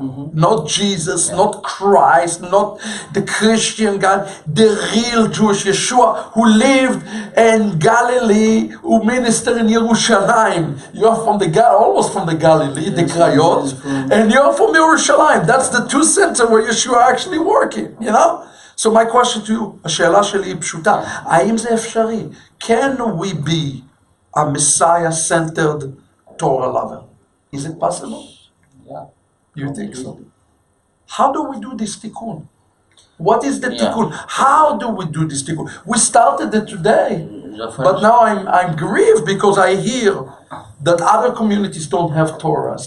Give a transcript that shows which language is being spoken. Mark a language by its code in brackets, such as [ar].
[en] Not Jesus, not Christ, not the Christian God, the real Jewish Yeshua who lived in Galilee, who ministered in Yerushalayim. You're from almost from the Galilee, the Yes, Krayot, yes, from- and you're from Yerushalayim. That's the two centers where Yeshua actually working, you know? So my question to you, [he] השאלה שלי היא פשוטה, האם זה אפשרי? [en] Can we be a Messiah-centered Torah lover? Is it possible? Yeah. You think so? How do we do this tikkun? What is the Yeah. tikkun? How do we do this tikkun? We started it today. But now I'm grieved because I hear that other communities don't have Torahs.